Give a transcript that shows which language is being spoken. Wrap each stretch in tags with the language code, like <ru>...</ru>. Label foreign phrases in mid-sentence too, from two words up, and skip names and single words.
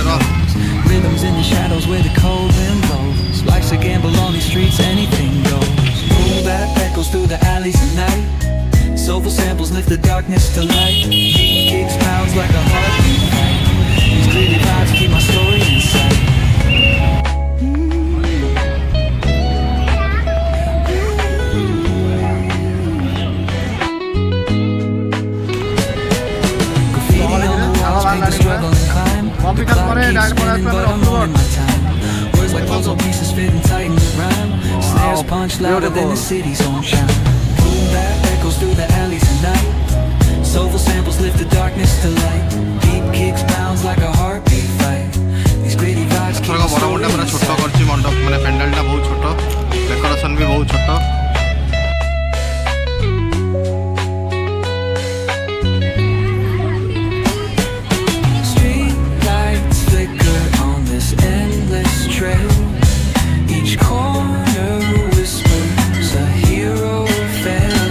<en>Rhythms in the shadows where the cold wind blows. Life's a gamble on these streets, anything goes. Boom bap echoes through the alleys at night. Soulful samples lift the darkness to light. Beat kicks pounds like a heartbeat. These gritty vibes keep my story inside.</en> <or>ବମିଖାଲ ପରେ ଡାଇରେକ୍ଟ ପଳେଇ ଆସିଲୁ ରସୁଲଗଡ଼।</or> <en>Words like puzzle pieces fitting tight in the rhyme. Snares punch louder than the city's own chime. Boom bap echoes through the alleys at night. Soulful samples lift the darkness to light. Deep kicks bounds like a heartbeat fight. These gritty vibes keep</en> <or>ବଡ଼ ମୁଣ୍ଡା ପୁରା ଛୋଟ କରିଛି ମଣ୍ଡପ ମାନେ ପେଣ୍ଡାଲଟା ବହୁତ ଛୋଟ ଡେକୋରେସନ୍ ବି ବହୁତ ଛୋଟ।</or> <en>trail. Each corner whispers a hero fell.</en>